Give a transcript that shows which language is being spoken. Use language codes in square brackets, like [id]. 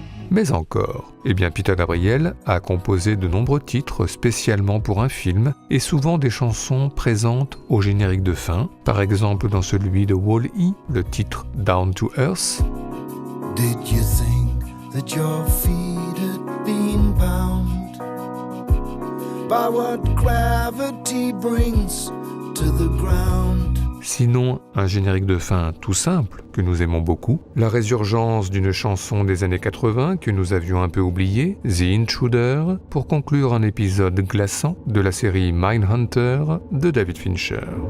[fr] Mais encore, eh bien Peter Gabriel a composé de nombreux titres spécialement pour un film et souvent des chansons présentes au générique de fin, par exemple dans celui de Wall-E, le titre Down to Earth. [en] Did you think that your feet had been bound by what gravity brings to the ground? [fr] Sinon, un générique de fin tout simple, que nous aimons beaucoup, la résurgence d'une chanson des années 80 que nous avions un peu oubliée, The Intruder, pour conclure un épisode glaçant de la série Mindhunter de David Fincher.